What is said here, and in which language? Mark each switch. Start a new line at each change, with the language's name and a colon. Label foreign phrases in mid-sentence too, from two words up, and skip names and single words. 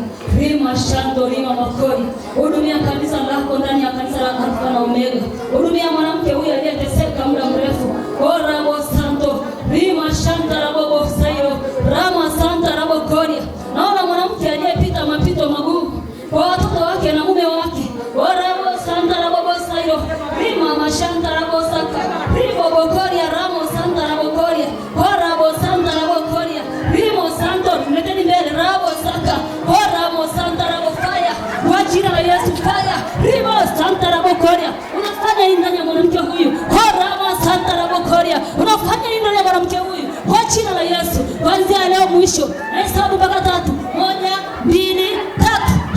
Swahili: Rima shando rima makori. Hudumia kanisa lako ndani ya kanisa la Alpha na Omega. Hudumia mwanamke huyu aliyeteseka muda mrefu. Korabo santo. Rima shantarabo bosayo. Rama santarabo kori. Naona mwanamke aliyepita mapito magumu kwa watoto wake na mume wake. Korabo santarabo bosayo. Rima mashantarabo saka. Rimo bokori ramo santarabo kori. Korabo santarabo kori. Rimo santo tumeteni mbele rabo saka. Korabo santarabo fire. Kwa jina la Yesu fire. Rimo santarabo kori. Unafanya nini ndani ya mwanamke huyu? Korabo santarabo kori. Unafanya nini ndani ya mwanamke huyu? Kwa jina la Yesu. Kuanzia leo mwisho. Hesabu mpaka 3. 1, 2, 3.